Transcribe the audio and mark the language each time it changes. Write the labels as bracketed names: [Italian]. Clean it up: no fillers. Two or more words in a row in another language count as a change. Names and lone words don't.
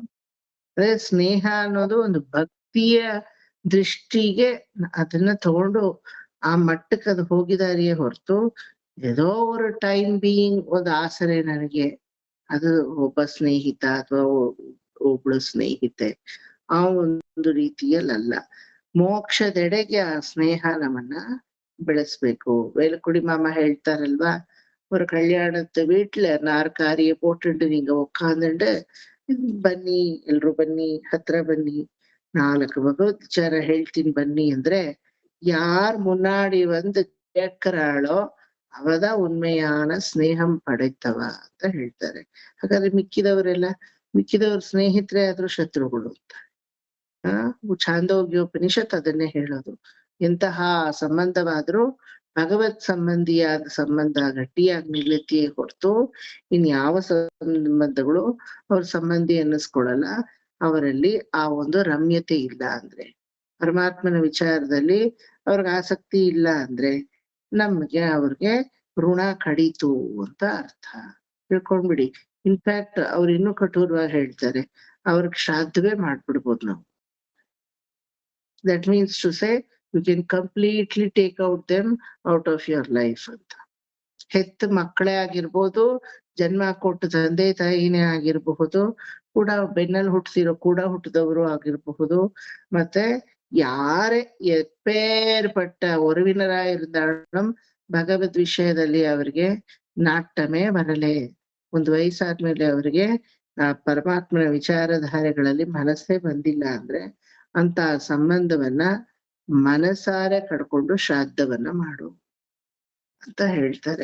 [Kannada] ಅದೇ ಸ್ನೇಹ ಅನ್ನೋದು ಒಂದು ಭಕ್ತಿಯ ದೃಷ್ಟಿಗೆ ಅದನ್ನ ತಗೊಂಡು ಆ ಮಟ್ಟಕ್ಕೆ ಅದು ಹೋಗಿದಾರಿಯೇ ಹೊರತು ಏದೋ ಒಂದು [English] time being [Kannada] ಒಂದು ಆಸರೆ ನನಗೆ ಅದು ಒಬ್ಬ ಸ್ನೇಹಿತ ಅಥವಾ ಒಬ್ಳು ಸ್ನೇಹಿತೆ ಆ ಒಂದು ರೀತಿಯಲ್ಲ. ಮೋಕ್ಷದೆಡೆಗೆ ಆ ಸ್ನೇಹ ನಮ್ಮನ್ನ ಬೆಳೆಸ್ಬೇಕು. ವೇಲುಕುಡಿ ಮಾಮ ಹೇಳ್ತಾರಲ್ವಾ, [Tamil] ஒரு கல்யாணத்து வீட்டுல 4 காரிய போட்டுட்டு நீங்க உட்காந்துட்டு [Kannada] ಬನ್ನಿ ಎಲ್ರು ಬನ್ನಿ, ಹತ್ರ ಬನ್ನಿ, 4 ಭಗವದ್ ವಿಚಾರ ಹೇಳ್ತೀನಿ ಬನ್ನಿ ಅಂದ್ರೆ [Tamil] யார் முன்னாடி வந்து கேட்கிறாளோ அவதான் உண்மையான [Kannada] ಸ್ನೇಹಂ ಪಡೆತವ ಅಂತ ಹೇಳ್ತಾರೆ. ಹಾಗಾದ್ರೆ ಮಿಕ್ಕಿದವ್ರ ಸ್ನೇಹಿತರೆ ಆದ್ರೂ ಶತ್ರುಗಳು ಅಂತ. ಛಾಂದೋಗ್ಯೋಪನಿಷತ್ ಅದನ್ನೇ ಹೇಳೋದು. ಎಂತಹ ಸಂಬಂಧವಾದ್ರೂ ಭಗವತ್ ಸಂಬಂಧಿಯಾದ ಸಂಬಂಧ ಗಟ್ಟಿಯಾಗಿ ನಿಲ್ಲುತ್ತೆಯೇ ಹೊರತು ಇನ್ಯಾವ ಸಂಬಂಧಗಳು ಅವ್ರ ಸಂಬಂಧಿ ಅನ್ನಿಸ್ಕೊಳಲ್ಲ. ಅವರಲ್ಲಿ ಆ ಒಂದು ರಮ್ಯತೆ ಇಲ್ಲ ಅಂದ್ರೆ, ಪರಮಾತ್ಮನ ವಿಚಾರದಲ್ಲಿ ಅವ್ರಿಗೆ ಆಸಕ್ತಿ ಇಲ್ಲ ಅಂದ್ರೆ ಅವ್ರಿಗೆ ಋಣ ಕಡಿತು ಅಂತ ಅರ್ಥ. ತಿಳ್ಕೊಂಡ್ಬಿಡಿ. ಇನ್ಫ್ಯಾಕ್ಟ್ ಅವ್ರು ಇನ್ನೂ ಕಠೋರವಾಗಿ ಹೇಳ್ತಾರೆ, ಅವ್ರಿಗೆ ಶ್ರಾದ್ದವೇ ಮಾಡ್ಬಿಡ್ಬೋದು ನಾವು. [English] that means to say you can completely take out them out of your life ಅಂತ. [Kannada] ಹೆತ್ತ ಮಕ್ಕಳೇ ಆಗಿರ್ಬೋದು, ಜನ್ಮ ಕೊಟ್ಟ ತಂದೆ ತಾಯಿನೇ ಆಗಿರಬಹುದು, ಕೂಡ ಬೆನ್ನಲ್ಲಿ ಹುಟ್ಟಿದವರು ಆಗಿರಬಹುದು, ಮತ್ತೆ ಯಾರೇ [Tamil] எப்பேற்பட்ட உறவினராயிருந்தாலும் [Kannada] ಭಗವದ್ ವಿಷಯದಲ್ಲಿ ಅವರಿಗೆ ನಾಟಮೇ ಬರಲೇ. ಒಂದು ವಯಸ್ಸಾದ್ಮೇಲೆ ಅವರಿಗೆ ಪರಮಾತ್ಮನ ವಿಚಾರಧಾರೆಗಳಲ್ಲಿ ಮನಸ್ಸೇ ಬಂದಿಲ್ಲ ಅಂದ್ರೆ ಅಂತ ಸಂಬಂಧವನ್ನ ಮನಸಾರೆ ಕಡ್ಕೊಂಡು ಶ್ರಾದ್ದವನ್ನ ಮಾಡು ಅಂತ ಹೇಳ್ತಾರೆ.